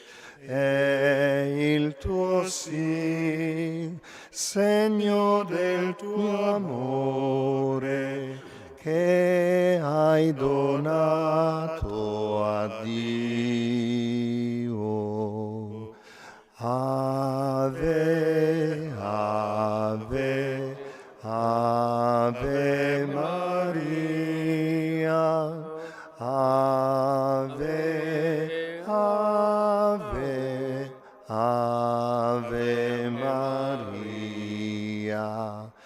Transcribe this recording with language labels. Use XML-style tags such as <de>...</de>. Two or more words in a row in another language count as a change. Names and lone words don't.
<it>E il tuo sì, segno del tuo amore che hai donato a Dio.</it> <la>Ave, ave, ave Maria. Ave, ave, ave Maria.</la>